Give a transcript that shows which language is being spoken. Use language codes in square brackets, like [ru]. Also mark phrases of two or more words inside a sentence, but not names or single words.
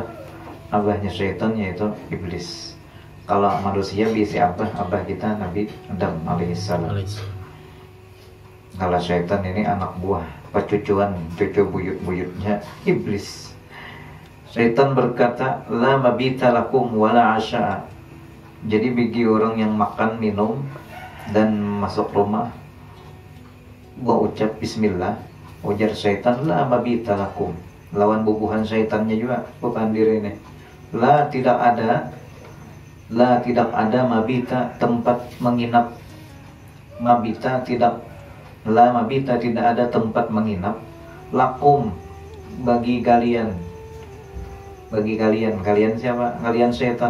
[bjn] Abahnya syaitan yaitu iblis. Kalau manusia berisi abah kita Nabi Adam alaihissalam. Kalau syaitan ini anak buah, cucu buyut-buyutnya iblis. [id] Syaitan berkata, [ar] لا مبيت لكم ولا عشاء. Jadi bagi orang yang makan, minum, dan masuk rumah, gua ucap bismillah, ujar syaitan, لا مبيت لكم. [bjn] Lawan bubuhan syaitannya juga, bukan diri ini. [id] La, tidak ada mabita, tempat menginap. Mabita, tidak ada tempat menginap. Lakum, bagi kalian. Kalian siapa? Kalian syaitan.